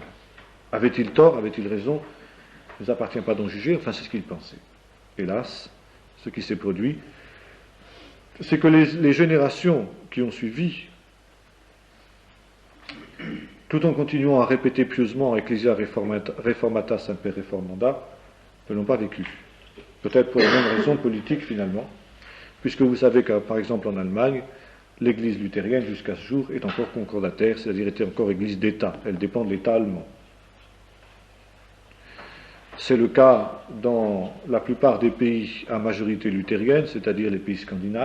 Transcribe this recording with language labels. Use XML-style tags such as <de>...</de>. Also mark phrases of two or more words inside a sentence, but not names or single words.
<fr>Avait-il tort, avait-il raison? Il ne nous appartient pas d'en juger, enfin c'est ce qu'il pensait. Hélas, ce qui s'est produit, c'est que les générations qui ont suivi, tout en continuant à répéter pieusement</fr> <la>Ecclesia reformata semper reformanda,</la> <fr>ne l'ont pas vécu. Peut-être pour la même raison politique finalement, puisque vous savez que par exemple en Allemagne, l'Église luthérienne jusqu'à ce jour est encore concordataire, c'est-à-dire était encore Église d'État, elle dépend de l'État allemand. C'est le cas dans la plupart des pays à majorité luthérienne, c'est-à-dire les pays scandinaves.</fr>